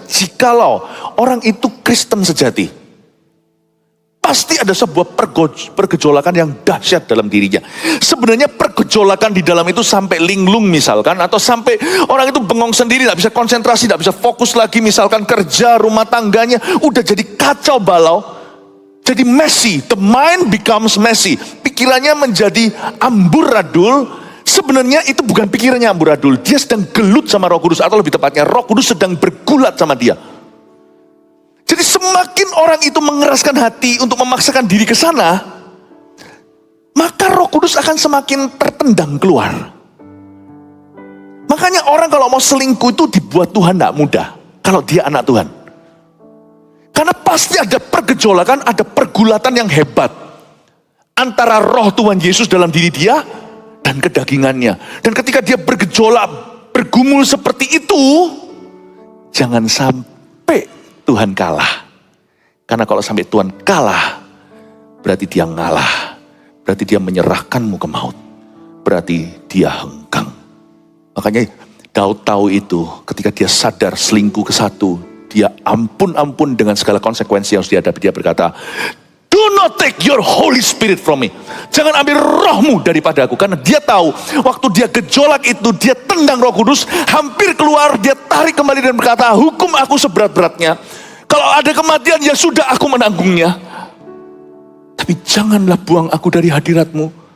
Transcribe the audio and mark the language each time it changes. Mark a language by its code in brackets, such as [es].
[id] Jikalau orang itu Kristen sejati. Pasti ada sebuah pergejolakan yang dahsyat dalam dirinya. Sebenarnya pergejolakan di dalam itu sampai linglung misalkan. Atau sampai orang itu bengong sendiri, tidak bisa konsentrasi, tidak bisa fokus lagi. Misalkan kerja, rumah tangganya, udah jadi kacau balau. [en] Jadi messy, the mind becomes messy. [id] Pikirannya menjadi amburadul. Sebenarnya itu bukan pikirannya amburadul. Dia sedang gelut sama Roh Kudus. Atau lebih tepatnya Roh Kudus sedang bergulat sama dia. Jadi semakin orang itu mengeraskan hati untuk memaksakan diri ke sana, maka Roh Kudus akan semakin tertendang keluar. Makanya orang kalau mau selingkuh itu dibuat Tuhan tidak mudah. Kalau dia anak Tuhan. Karena pasti ada pergejolakan, ada pergulatan yang hebat. Antara roh Tuhan Yesus dalam diri dia dan kedagingannya. Dan ketika dia bergejolak, bergumul seperti itu, jangan sampai Tuhan kalah. Karena kalau sampai Tuhan kalah, berarti dia ngalah. Berarti dia menyerahkanmu ke maut. Berarti dia hengkang. Makanya Daud tahu itu ketika dia sadar selingkuh ke satu. Dia ampun dengan segala konsekuensi yang harus dihadapi. Dia berkata, [en] do not take your Holy Spirit from me. [id] Jangan ambil rohmu daripada aku. Karena dia tahu waktu dia gejolak itu, dia tendang Roh Kudus, hampir keluar, dia tarik kembali dan berkata, hukum aku seberat-beratnya. Kalau ada kematian ya sudah, aku menanggungnya. Tapi janganlah buang aku dari hadiratmu.